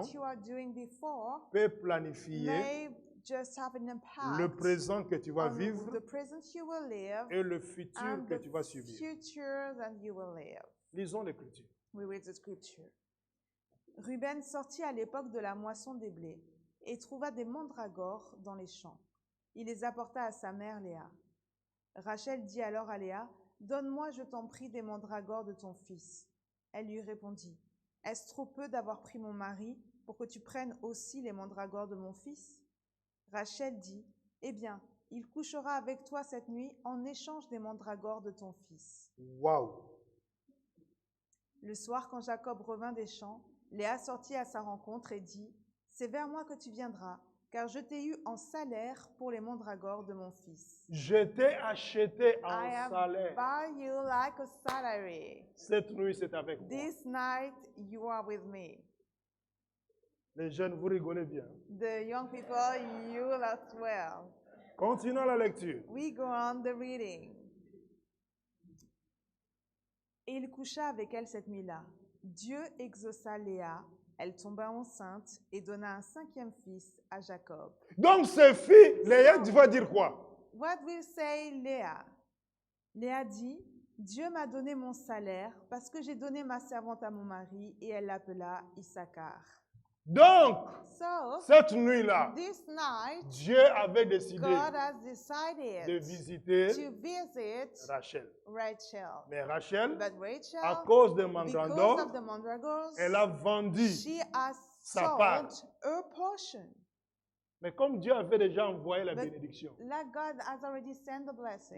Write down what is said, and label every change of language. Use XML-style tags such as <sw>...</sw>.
<en>what you are doing before</en> <fr>peut planifier</fr> <en>may just have an impact</en> <fr>le présent que tu vas</fr> <en>on</en> <fr>vivre</fr> <en>the present you will live</en> <fr>et le futur</fr> <en>and</en> <fr>que</fr> <en>the</en> <fr>tu vas subir.</fr> <en>future that you will live.</en> <fr>Lisons l'Écriture.</fr> <en>We read the scripture.</en> <fr>Ruben sortit à l'époque de la moisson des blés et trouva des mandragores dans les champs. Il les apporta à sa mère Léa. Rachel dit alors à Léa, « Donne-moi, je t'en prie, des mandragores de ton fils. » Elle lui répondit, « Est-ce trop peu d'avoir pris mon mari pour que tu prennes aussi les mandragores de mon fils ?» Rachel dit, « Eh bien, il couchera avec toi cette nuit en échange des mandragores de ton fils. » Waouh! Le soir, quand Jacob revint des champs, Léa sortit à sa rencontre et dit, « C'est vers moi que tu viendras, car je t'ai eu en salaire pour les mandragores de mon fils. » Je t'ai acheté en</fr> <en>I have</en> <fr>salaire.</fr> <en>buy you like a salary.</en> <fr>Cette nuit, c'est avec moi.</fr> <en>This night you are with me.</en> <fr>Les jeunes, vous rigolez bien.</fr> <en>The young people, you as well.</en> <fr>Continuons la lecture.</fr> <en>We go on the reading.</en> <fr>Et il coucha avec elle cette nuit-là. Dieu exauça Léa, elle tomba enceinte et donna un 5e fils à Jacob. Donc, ce fils, Léa, tu vas dire quoi?</fr> <en>What will say Léa?</en> <fr>Léa dit, Dieu m'a donné mon salaire parce que j'ai donné ma servante à mon mari et elle l'appela Issachar. Donc,</fr> <en>So,</en> <fr>cette nuit-là,</fr> <en>this night,</en> <fr>Dieu avait décidé</fr> <en>God has decided</en> <fr>de visiter</fr> <en>to visit</en> <fr>Rachel.</fr> <en>Rachel.</en> <fr>Mais Rachel,</fr> <en>But</en> <fr>à</fr> <en>Rachel,</en> <fr>cause de</fr> <en>because</en> <fr>Mandrandor,</fr> <en>of the mandragores,</en> <fr>elle a vendu</fr> <en>she has</en> <fr>sa part.</fr> <en>sold her portion.</en> <fr>Mais comme Dieu avait déjà envoyé la</fr> <en>But</en> <fr>bénédiction,</fr> <en>like God has already sent the blessing,</en>